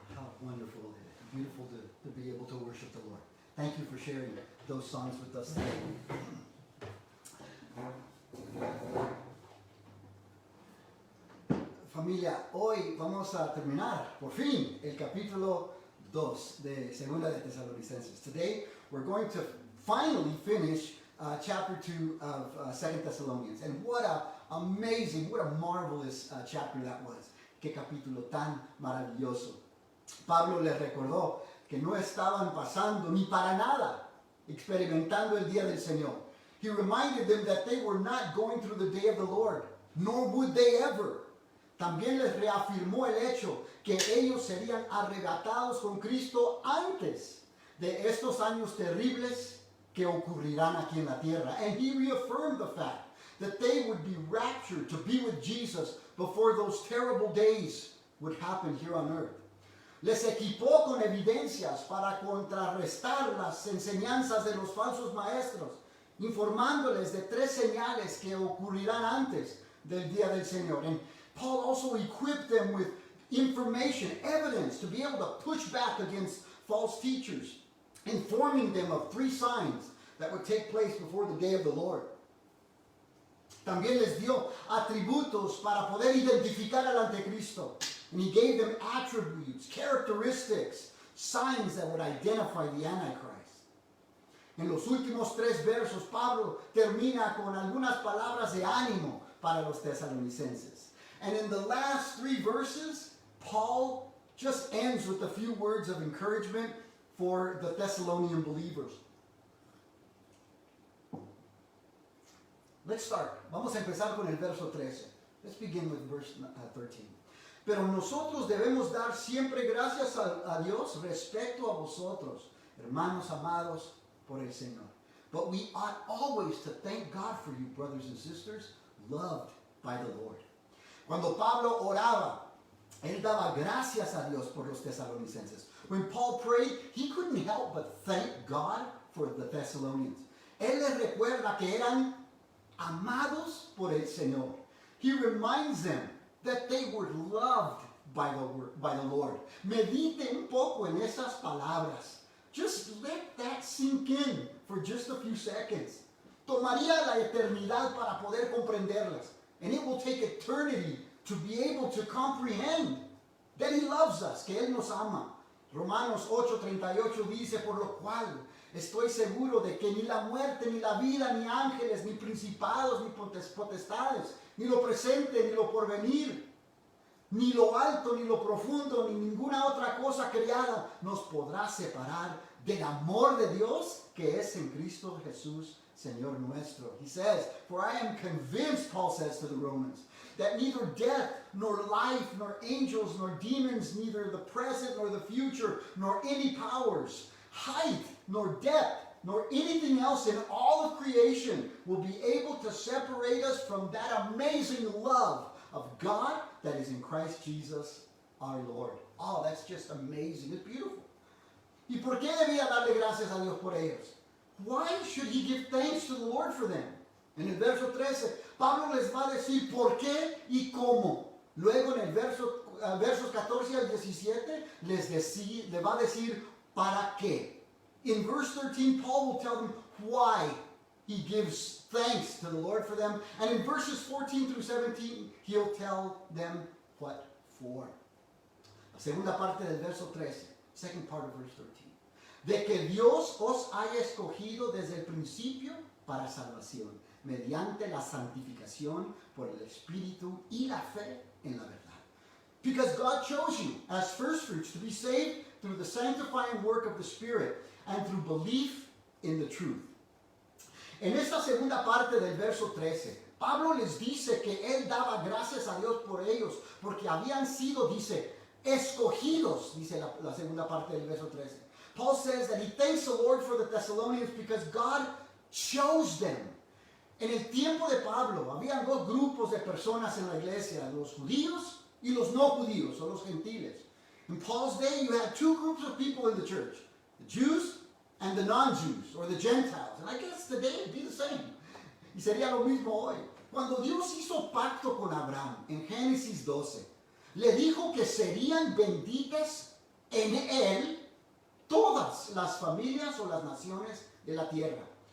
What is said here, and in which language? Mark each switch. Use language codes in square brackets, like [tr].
[en] How wonderful, beautiful to be able to worship the Lord. Thank you for sharing those songs with us today. [es] Familia, hoy vamos a terminar, por fin, el capítulo 2 de Segunda de Tesalonicenses. [en] Today, we're going to finally finish chapter 2 of 2 Thessalonians. And what a amazing, what a marvelous chapter that was. [es] Qué capítulo tan maravilloso. Pablo les recordó que no estaban pasando ni para nada experimentando el día del Señor. [en] He reminded them that they were not going through the day of the Lord, nor would they ever. [es] También les reafirmó el hecho que ellos serían arrebatados con Cristo antes de estos años terribles que ocurrirán aquí en la tierra. [en] And he reaffirmed the fact that they would be raptured to be with Jesus before those terrible days would happen here on earth. [es] Les equipó con evidencias para contrarrestar las enseñanzas de los falsos maestros, informándoles de 3 señales que ocurrirán antes del día del Señor. [en] And Paul also equipped them with information, evidence, to be able to push back against false teachers, informing them of 3 signs that would take place before the day of the Lord. [es] También les dio atributos para poder identificar al anticristo. [en] And he gave them attributes, characteristics, signs that would identify the Antichrist. [es] En los últimos 3 versos, Pablo termina con algunas palabras de ánimo para los tesalonicenses. [en] And in the last 3 verses, Paul just ends with a few words of encouragement for the Thessalonian believers. Let's start. [es] Vamos a empezar con el verso 13. [en] Let's begin with verse 13. [es] Pero nosotros debemos dar siempre gracias a Dios respecto a vosotros, hermanos amados por el Señor. [en] But we ought always to thank God for you, brothers and sisters, loved by the Lord. [es] Cuando Pablo oraba, él daba gracias a Dios por los tesalonicenses. [en] When Paul prayed, he couldn't help but thank God for the Thessalonians. [es] Él les recuerda que eran amados por el Señor. [en] He reminds them that they were loved by the Lord. [es] Medite un poco en esas palabras. [en] Just let that sink in for just a few seconds. [es] Tomaría la eternidad para poder comprenderlas. [en] And it will take eternity to be able to comprehend that He loves us, [es] que Él nos ama. Romanos 8:38 dice, por lo cual estoy seguro de que ni la muerte, ni la vida, ni ángeles, ni principados, ni potestades, ni lo presente, ni lo porvenir, ni lo alto, ni lo profundo, ni ninguna otra cosa creada nos podrá separar del amor de Dios que es en Cristo Jesús, Señor nuestro. [en] He says, for I am convinced, Paul says to the Romans, that neither death, nor life, nor angels, nor demons, neither the present, nor the future, nor any powers, height, nor depth, nor anything else in all of creation will be able to separate us from that amazing love of God that is in Christ Jesus our Lord. Oh, that's just amazing. It's beautiful. [es] ¿Y por qué debía darle gracias a Dios por ellos? [en] Why should he give thanks to the Lord for them? [es] En el verso 13, Pablo les va a decir por qué y cómo. Luego en el versos 14 al 17 le va a decir para qué. [en] In verse 13, Paul will tell them why he gives thanks to the Lord for them. And in verses 14 through 17, he'll tell them what for. [es] La segunda parte del verso 13, [en] second part of verse 13. [es] De que Dios os haya escogido desde el principio para salvación, mediante la santificación por el Espíritu y la fe en la verdad. [en] Because God chose you as firstfruits to be saved through the sanctifying work of the Spirit and through belief in the truth. [es] En esta segunda parte del verso 13, Pablo les dice que él daba gracias a Dios por ellos, porque habían sido, dice, escogidos, dice la segunda parte del verso 13. [en] Paul says that he thanks the Lord for the Thessalonians because God chose them. [es] En el tiempo de Pablo, habían 2 grupos de personas en la iglesia, los judíos y los no judíos, o los gentiles. [en] In Paul's day, you had 2 groups of people in the church, the Jews and the non-Jews, or the Gentiles. And I guess today it'd be the same. [es] Y sería lo mismo hoy. Cuando Dios hizo pacto con Abraham, en Génesis 12, le dijo que serían benditas en él todas las familias o las naciones de la tierra.